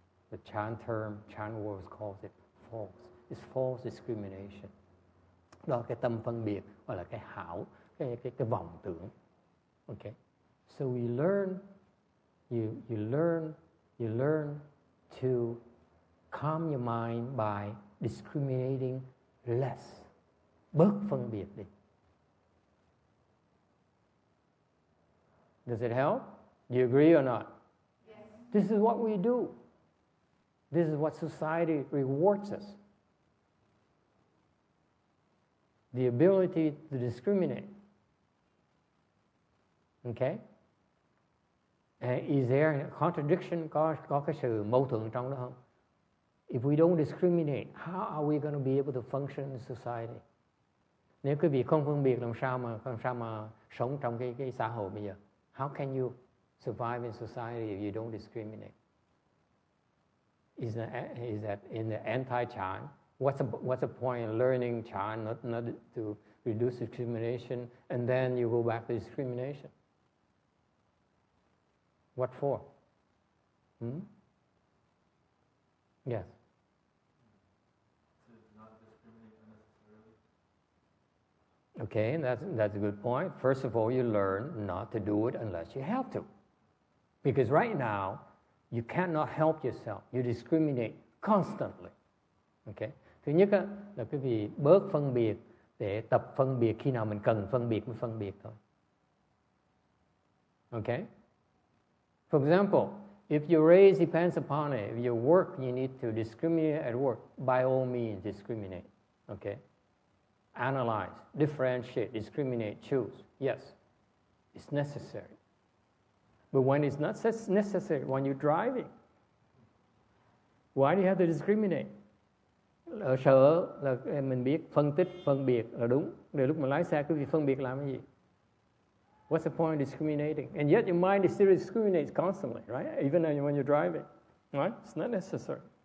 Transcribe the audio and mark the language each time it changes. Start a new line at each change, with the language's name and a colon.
English: The Chan term, Chan words calls it false. It's false discrimination.
Vietnamese: Đó là cái tâm phân biệt, hoặc là cái hảo, cái vọng tưởng.
English: Okay. So we learn, you learn to calm your mind by discriminating less.
Vietnamese: Bớt phân biệt đi.
English: Does it help? Do you agree or not? Yes. This is what we do. This is what society rewards us. The ability to discriminate. Okay? Is there a contradiction?
Vietnamese: Có cái sự mâu thuẫn trong đó không?
English: If we don't discriminate, how are we going to be able to function in society?
Vietnamese: Nếu quý vị không phân biệt, làm sao mà sống trong cái xã hội bây giờ?
English: How can you survive in society if you don't discriminate? Is that in the anti-Chan? What's the point in learning Chan, not to reduce discrimination, and then you go back to discrimination? What for? Yes. To not discriminate unnecessarily. Okay, that's a good point. First of all, you learn not to do it unless you have to. Because right now, you cannot help yourself. You discriminate constantly. Okay?
Vietnamese: Thứ nhất là quý vị bớt phân biệt để tập phân biệt khi nào mình cần phân biệt mới phân biệt thôi.
English: Okay? For example, if your race depends upon it, if your work, you need to discriminate at work, by all means discriminate. Okay? Analyze, differentiate, discriminate, choose. Yes, it's necessary. But when it's not necessary, when you're driving, why do you have to discriminate?
Vietnamese: Ở sở là mình biết phân tích, phân biệt là đúng. Để lúc mà lái xe quý vị phân biệt làm cái gì?
English: What's the point of discriminating? And yet your mind still discriminates constantly, right? Even when you're driving, right? It's not necessary.